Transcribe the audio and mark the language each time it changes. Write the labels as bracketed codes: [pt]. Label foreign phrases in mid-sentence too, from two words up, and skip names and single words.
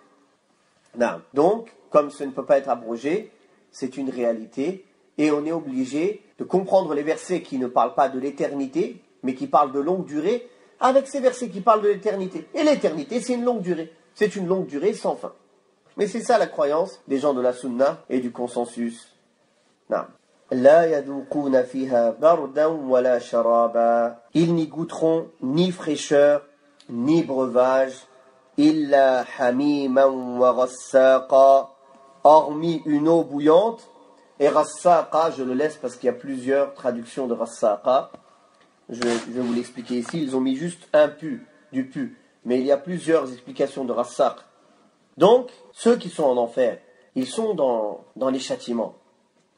[fr] Donc, comme ce ne peut pas être abrogé, c'est une réalité, et on est obligé de comprendre les versets qui ne parlent pas de l'éternité, mais qui parlent de longue durée, avec ces versets qui parlent de l'éternité. Et l'éternité, c'est une longue durée. C'est une longue durée sans fin. Mais c'est ça la croyance des gens de la Sunna et du consensus. [ar] لا يذوقون فيها بردا ولا شرابا. [fr] Ils n'y goûteront ni fraîcheur, ni breuvage, [ar] إلا حميما وغساقا, [fr] hormis une eau bouillante. Et rassaqa, je le laisse parce qu'il y a plusieurs traductions de rassaqa. Je vais vous l'expliquer ici. Ils ont mis juste un pu, du pu. Mais il y a plusieurs explications de rassaq. Donc, ceux qui sont en enfer, ils sont dans les châtiments.